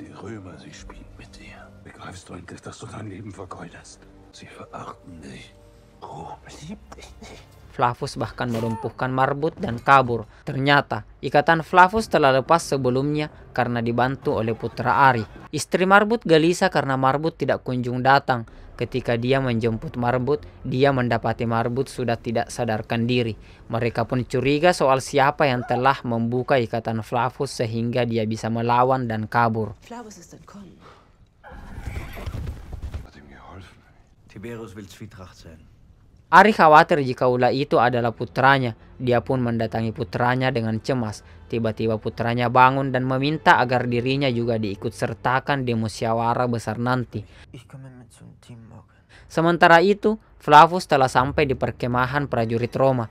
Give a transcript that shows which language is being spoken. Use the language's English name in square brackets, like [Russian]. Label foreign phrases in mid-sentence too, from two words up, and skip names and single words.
[German] Römer, sie spielen mit dir. Begreifst du endlich, dass du dein Leben vergeudest? Sie verachten dich. Rom liebt dich nicht. [Indonesian] Flavus bahkan melumpuhkan Marbut dan kabur. Ternyata ikatan Flavus telah lepas sebelumnya karena dibantu oleh putra Ari. Istri Marbut gelisah karena Marbut tidak kunjung datang. Ketika dia menjemput Marbut, dia mendapati Marbut sudah tidak sadarkan diri. Mereka pun curiga soal siapa yang telah membuka ikatan Flavus sehingga dia bisa melawan dan kabur. [German] Flavus ist entkommen. Hat ihm geholfen. Tiberius will Zwietracht sein. [Indonesian] Ari khawatir jika ular itu adalah putranya. Dia pun mendatangi putranya dengan cemas. Tiba-tiba putranya bangun dan meminta agar dirinya juga diikut sertakan di musyawarah besar nanti. Sementara itu, Flavus telah sampai di perkemahan prajurit Roma.